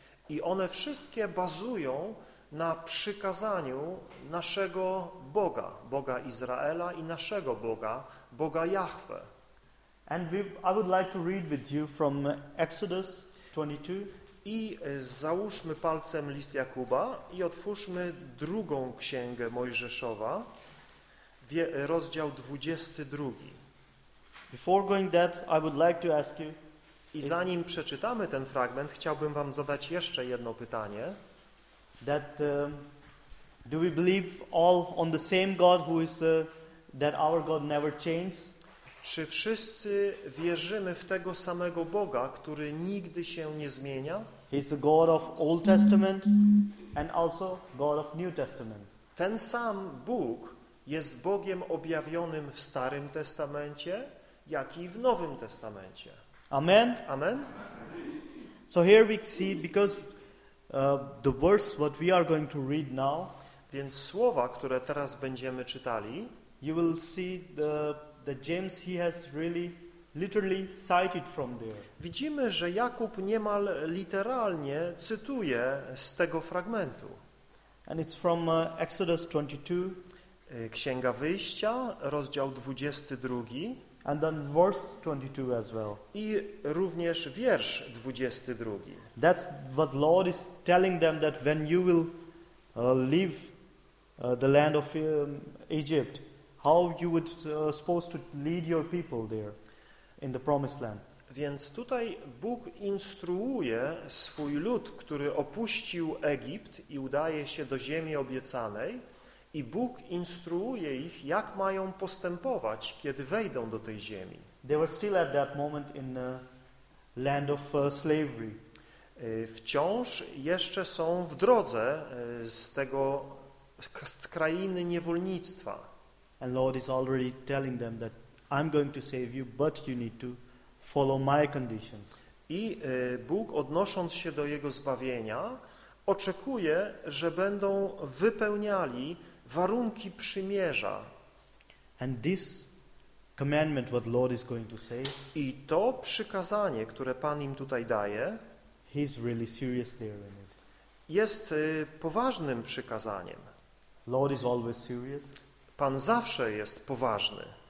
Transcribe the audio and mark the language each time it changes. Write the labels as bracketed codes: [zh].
[pl] I one wszystkie bazują na przykazaniu naszego Boga, Boga Izraela i naszego Boga, Boga Jahwe. [en] And I would like to read with you from Exodus 22. [pl] I załóżmy palcem list Jakuba i otwórzmy drugą księgę Mojżeszowa, rozdział 22. [en] Before going that, I would like to ask you. [pl] I zanim przeczytamy ten fragment, chciałbym wam zadać jeszcze jedno pytanie. [en] That do we believe all on the same God who is that our God never changes? [pl] Czy wszyscy wierzymy w tego samego Boga, który nigdy się nie zmienia? [en] He's the God of Old Testament and also God of New Testament. [pl] Ten sam Bóg jest Bogiem objawionym w Starym Testamencie, jak i w Nowym Testamencie. [en] Amen. Amen. So here we see, because the words what we are going to read now, [pl] więc słowa, które teraz będziemy czytali, [en] you will see the James he has really literally cited from there. [pl] Widzimy, że Jakub niemal literalnie cytuje z tego fragmentu. [en] And it's from Exodus 22, [pl] Księga Wyjścia, rozdział 22, [en] and then verse 22 as well. [pl] I również wiersz 22. [en] That's what Lord is telling them, that when you will leave the land of Egypt, how you would supposed to lead your people there in the promised land. [pl] Więc tutaj Bóg instruuje swój lud, który opuścił Egipt i udaje się do ziemi obiecanej, i Bóg instruuje ich, jak mają postępować, kiedy wejdą do tej ziemi. [en] They were still at that moment in the land of slavery. [pl] Wciąż jeszcze są w drodze z tego z krainy niewolnictwa. [en] And Lord is already telling them that I'm going to save you, but you need to follow my conditions. [pl] I Bóg, odnosząc się do jego zbawienia, oczekuje, że będą wypełniali warunki przymierza. [en] And this commandment what Lord is going to say, [pl] i to przykazanie, które Pan im tutaj daje, [en] he's really serious there in it. [pl] Jest poważnym przykazaniem. [en] Lord is always serious. [pl] Pan zawsze jest poważny.